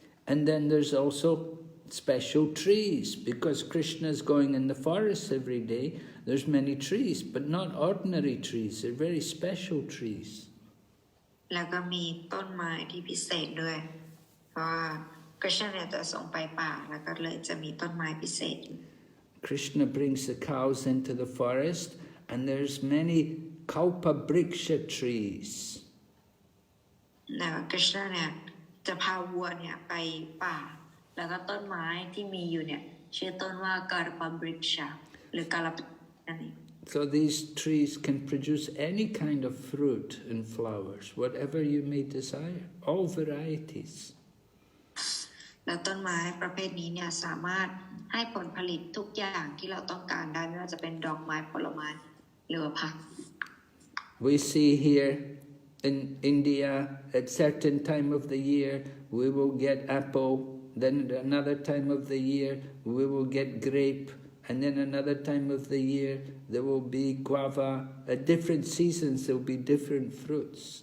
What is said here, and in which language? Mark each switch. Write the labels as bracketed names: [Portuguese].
[English] And then there's also special trees, because Krishna is going in the forest every day. There's many trees, but not ordinary trees. They're very special trees. [Thai] แล้วก็มีต้นไม้ที่พิเศษด้วยเพราะว่าคริชนาจะส่งไปป่าแล้วก็เลยจะมีต้นไม้พิเศษอยู่ [English] Krishna brings the cows into the forest, and there's many kalpa-vriksha trees. [Thai] แล้วคริชนาเนี่ยจะพาวัวเนี่ยไปป่าแล้วก็ต้นไม้ที่มีอยู่เนี่ยชื่อต้นว่าการปบริกชาหรือการปนั่นเอง [English] So these trees can produce any kind of fruit and flowers, whatever you may desire, all varieties. [Thai] แล้วต้นไม้ประเภทนี้เนี่ยสามารถให้ผลผลิตทุกอย่างที่เราต้องการได้ไม่ว่าจะเป็นดอกไม้ผลไม้หรือผัก [English] We see here in India, at certain time of the year, we will get apple. Then at another time of the year, we will get grape. And then another time of the year, there will be guava. At different seasons, there will be different fruits.